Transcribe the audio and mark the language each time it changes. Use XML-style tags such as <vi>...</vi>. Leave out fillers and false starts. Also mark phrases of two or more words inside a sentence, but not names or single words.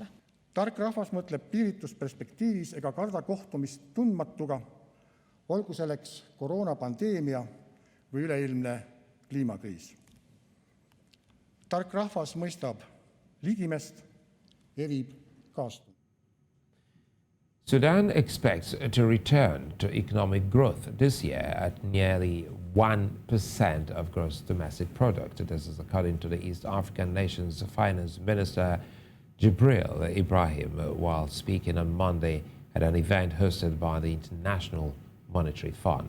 <et>Tark rahvas mõtleb piiritusperspektiivis ega karda kohtumist tundmatuga, olgu selleks koroonapandeemia või üleilmne kliimakriis. Tark rahvas mõistab ligimest, evib kaastun.</et> <en>Sudan expects to return to economic growth this year at nearly 1% of gross domestic product. This is according to the East African nation's finance minister, Jibril Ibrahim, while speaking on Monday at an event hosted by the International Monetary Fund.</en>